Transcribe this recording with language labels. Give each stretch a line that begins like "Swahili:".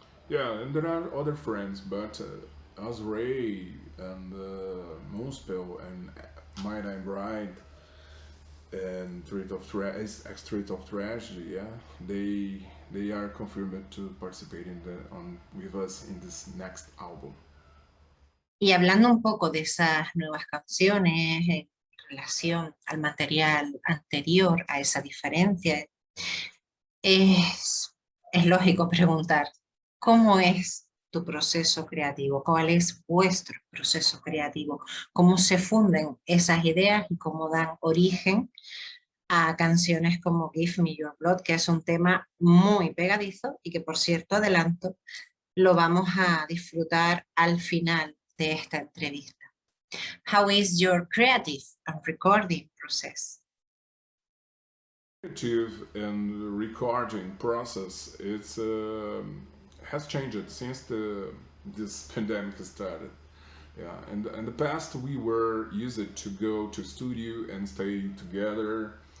English: And there are other friends, but Azrae and Moonspell and My Dying Bride and Threat of Tragedy, they are confirmed to participate with us in this next album.
Spanish: Y hablando un poco de esas nuevas canciones en relación al material anterior, a esa diferencia, es lógico preguntar, ¿cómo es tu proceso creativo? ¿Cuál es vuestro proceso creativo? ¿Cómo se funden esas ideas y cómo dan origen a canciones como Give Me Your Blood, que es un tema muy pegadizo y que, por cierto, adelanto, lo vamos a disfrutar al final de esta entrevista.
English: How is your creative and recording process? Creative and recording process, it's has changed since this pandemic started. Yeah, and in the past we were used to go to studio and stay together.